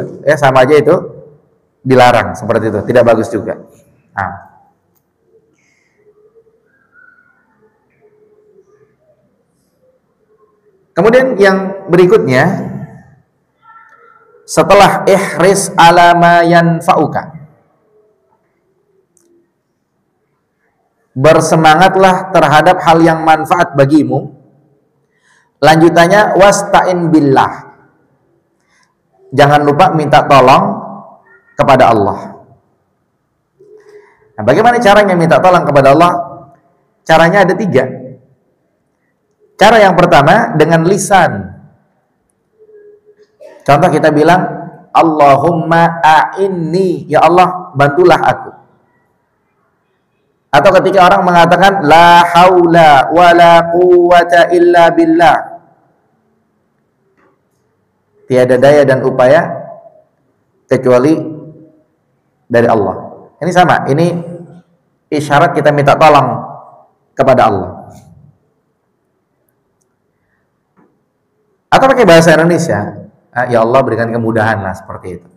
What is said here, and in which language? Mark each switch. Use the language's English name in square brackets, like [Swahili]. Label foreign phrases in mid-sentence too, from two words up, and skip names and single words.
[Indonesian] Ya, sama aja itu dilarang, seperti itu, tidak bagus juga. Nah. Kemudian yang berikutnya, setelah [Arabic] ihris ala ma yanfa'uka, [Indonesian] bersemangatlah terhadap hal yang manfaat bagimu. Lanjutannya [Arabic] wasta'in billah, [Indonesian] jangan lupa minta tolong kepada Allah. Nah, bagaimana caranya minta tolong kepada Allah? Caranya ada 3. Cara yang pertama dengan lisan. Contoh kita bilang, [Arabic] Allahumma a'inni, [Indonesian] ya Allah bantulah aku. Atau ketika orang mengatakan [Arabic] la haula wala quwwata illa billah, [Indonesian] tiada daya dan upaya kecuali dari Allah. Ini sama, ini isyarat kita minta tolong kepada Allah. Atau pakai bahasa Indonesia, ya Allah berikan kemudahan lah, seperti itu.